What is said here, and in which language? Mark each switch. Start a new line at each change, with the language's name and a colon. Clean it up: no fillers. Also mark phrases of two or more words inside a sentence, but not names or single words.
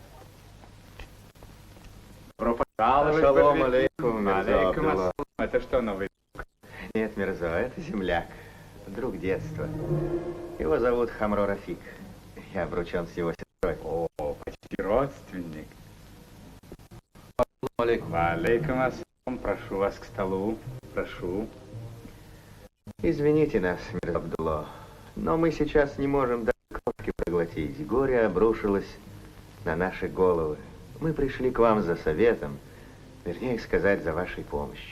Arabic: سلام عليكم, Мирза Абдулла.
Russian: Это что, новый? Нет, Мирза, это земляк, друг детства. Его зовут Хамро Рафик. Я обручен с его сестрой. О, почти родственник.
Arabic: Алейкум. عليكم السلام.
Russian: Прошу вас к столу. Прошу. Извините нас, Мирза Абдулла, но мы сейчас не можем даже крошки проглотить. Горе обрушилось на наши головы. Мы пришли к вам за советом, вернее сказать, за вашей помощью.